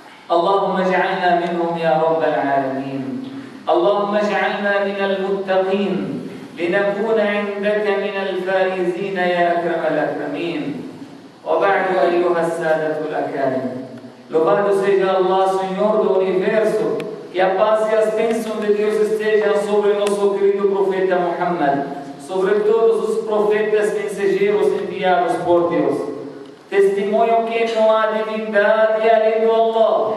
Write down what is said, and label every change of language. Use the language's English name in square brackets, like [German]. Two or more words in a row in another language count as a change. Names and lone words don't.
[Arabic] اللهم اجعلنا منهم يا رب العالمين. اللهم اجعلنا من المتقين لنكون عندك من الفائزين يا أكرم الأكرمين. وبعد أيها السادة الأكارم, [Portuguese] louvado seja Allah, Senhor do Universo, que a paz e as bênçãos de Deus estejam sobre nosso querido profeta Muhammad, sobre todos os profetas mensageiros enviados por Deus. Testemunho que não há divindade além do Allah.